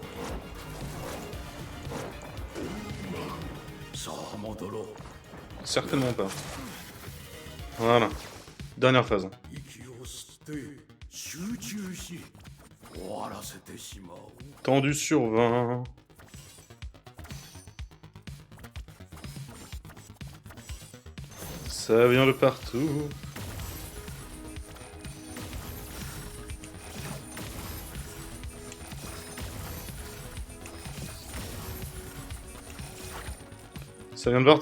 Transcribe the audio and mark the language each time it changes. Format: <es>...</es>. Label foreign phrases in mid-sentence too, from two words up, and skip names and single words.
<ja>さあ戻ろう</ja> <fr>Certainement pas. Voilà. Dernière phase.</fr> <ja>息を吸って集中し終わらせてしまう</ja> <fr>Tendu sur 20. Ça vient de partout. Ça vient de partout.</fr>